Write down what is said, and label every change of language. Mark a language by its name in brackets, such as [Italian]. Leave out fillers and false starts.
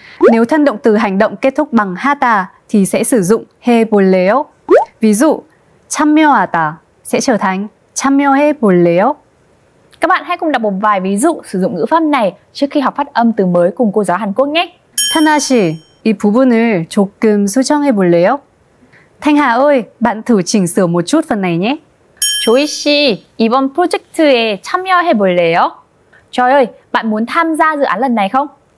[Vietnamese] Nếu thân động từ hành động kết thúc bằng 하다 thì sẽ sử dụng 해볼래요. Ví dụ 참여하다 sẽ trở thành 참여해볼래요. Các bạn hãy cùng đọc một vài ví dụ sử dụng ngữ pháp này trước khi học phát âm từ mới cùng cô giáo Hàn Quốc nhé. [Korean] Thanh 씨, 이 부분을 조금 수정해볼래요? [Vietnamese] Thanh Hà ơi, bạn thử chỉnh sửa một chút phần này nhé. [Korean] 조이 씨, 이번 프로젝트에 참여해 볼래요? [Vietnamese] Trời ơi, bạn muốn tham gia dự án lần này không?